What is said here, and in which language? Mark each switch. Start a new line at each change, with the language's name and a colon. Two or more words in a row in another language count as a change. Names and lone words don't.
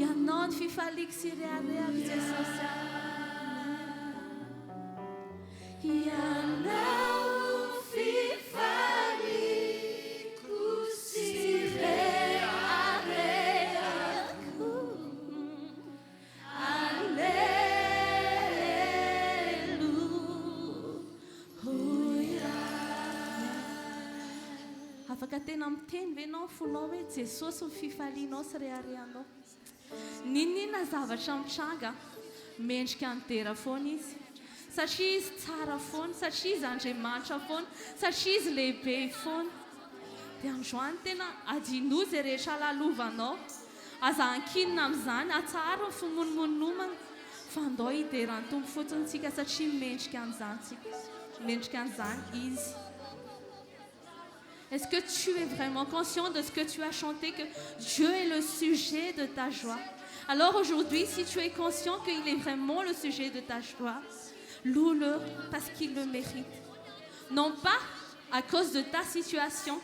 Malagasy: Ya non fifalik sireareako Jesus. Ya non fifalik sireareako. Alleluia. Afaka tena miteny ve ianao fonao hoe Jesosy ny fifalianao sy reharehanao. Ninona zavatra mitranga mendrika nidera foana izy, satria izy tsara foana, satria izy Andriamanitra foana, satria izy lehibe foana. Dia androany tena adino izay rehetra lalovanao, aza ankinina amin'izany, atsara ny fimonomonomana, fa andao hideran'ny Tompo fotsiny tsika satria mendrika an'izany tsika, mendrika an'izany izy.
French: Est-ce que tu es vraiment conscient de ce que tu as chanté, que Dieu est le sujet de ta joie? Alors aujourd'hui, si tu es conscient qu'il est vraiment le sujet de ta joie, loue-le parce qu'il le mérite. Non pas à cause de ta situation.